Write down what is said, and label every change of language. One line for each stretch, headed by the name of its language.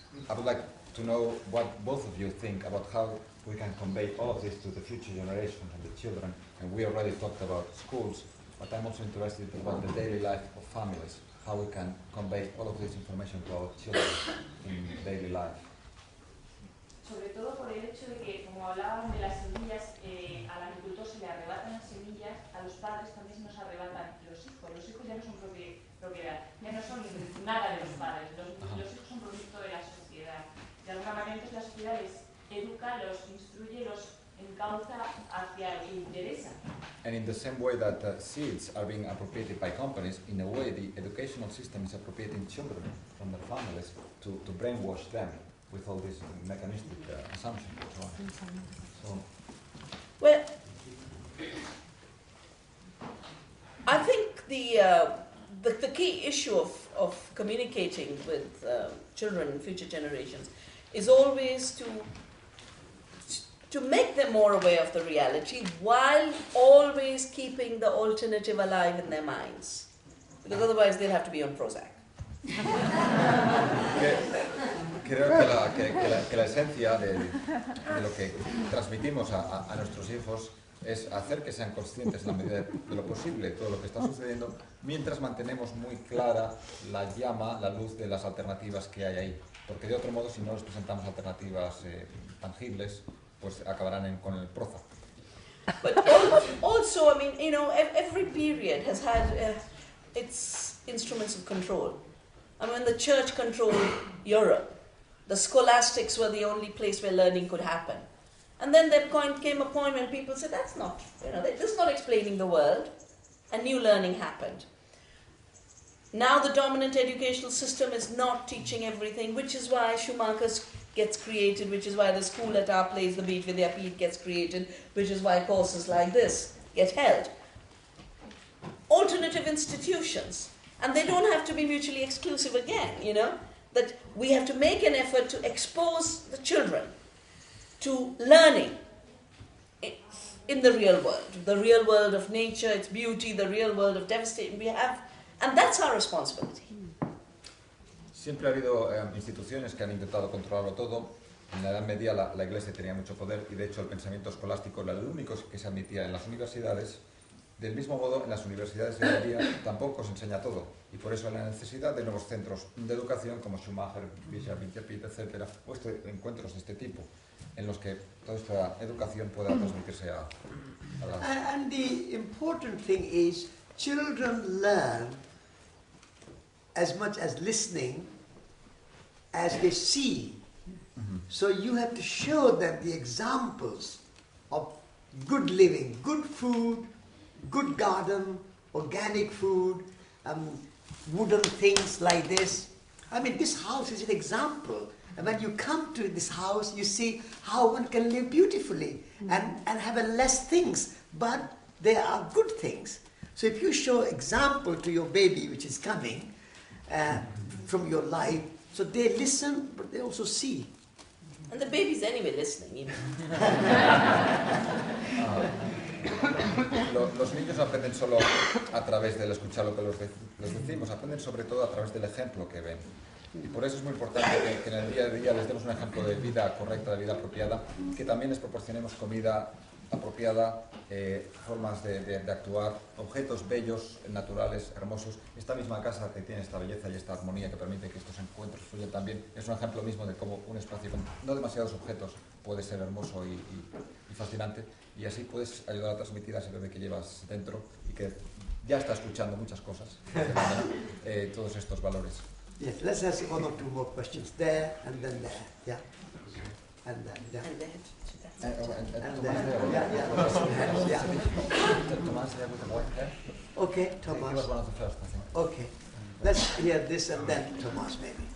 English: I would like to know what both of you think about how we can convey all of this to the future generation and the children. And we already talked about schools, but I'm also interested about the daily life of families, how we can convey all of this information to our children in daily life.
Spanish: Sobre todo por el hecho de que, como hablaban de las semillas, al agricultor se le arrebatan las semillas, a los padres también se nos arrebatan los hijos. Los hijos ya no son propiedad, ya no son nada de los padres, los hijos son producto de la sociedad. De alguna manera entonces la sociedad les educa, los instruye, los encauza hacia lo que interesa.
English: And in the same way that seeds are being appropriated by companies, in a way the educational system is appropriating children from their families to brainwash them with all these mechanistic assumptions and so on. So, Well, I think the key issue of communicating with children and future generations is always to make them more aware of the reality while always keeping the alternative alive in their minds. Because otherwise they'll have to be on Prozac.
Spanish: Creo que la esencia de lo que transmitimos a nuestros hijos es hacer que sean conscientes en la medida de lo posible de todo lo que está sucediendo, mientras mantenemos muy clara la llama, la luz de las alternativas que hay ahí. Porque de otro modo, si no les presentamos alternativas tangibles, pues acabarán con el Prozac.
English: But also, I mean, you know, every period has had its instruments of control. I mean, the church controlled Europe. The scholastics were the only place where learning could happen. And then there came a point when people said, that's not, you know, this is not explaining the world. And new learning happened. Now the dominant educational system is not teaching everything, which is why Schumacher's gets created, which is why the school at our place, the Beat Vidyapith, gets created, which is why courses like this get held. Alternative institutions. And they don't have to be mutually exclusive again, you know, that we have to make an effort to expose the children to learning in the real world of nature, its beauty, the real world of devastation we have, and that's our responsibility.
Spanish: Siempre ha habido instituciones que han intentado controlarlo todo. En la Edad Media la Iglesia tenía mucho poder y de hecho el pensamiento escolástico era el único que se admitía en las universidades. Del mismo modo, en las universidades de hoy en día tampoco se enseña todo y por eso hay la necesidad de nuevos centros de educación como Schumacher, Vidyapith, etc. o encuentros de este tipo en los que toda esta educación pueda transmitirse a las...
English: And the important thing is children learn as much as listening as they see. So you have to show them the examples of good living, good food, good garden, organic food, wooden things like this. I mean, this house is an example. And when you come to this house, you see how one can live beautifully and have less things, but they are good things. So if you show example to your baby, which is coming from your life, so they listen, but they also see. And the baby's anyway listening, you know.
Spanish: Los niños no aprenden solo a través del escuchar lo que les decimos, aprenden sobre todo a través del ejemplo que ven. Y por eso es muy importante que en el día a día les demos un ejemplo de vida correcta, de vida apropiada, que también les proporcionemos comida apropiada, formas de actuar, objetos bellos, naturales, hermosos. Esta misma casa que tiene esta belleza y esta armonía que permite que estos encuentros fluyan también, es un ejemplo mismo de cómo un espacio con no demasiados objetos puede ser hermoso y fascinante, y así puedes ayudar a transmitir a ese bebé que llevas dentro y que ya está escuchando muchas cosas, todos estos valores.
English: Yes, let's ask 1 or 2 more questions there and then there. Yeah. And then, yeah. And then And then, yeah.
Spanish: Tomás,
English: Okay, he was Thomas. one of the first, I think. Okay. Let's hear this and then Thomas, maybe.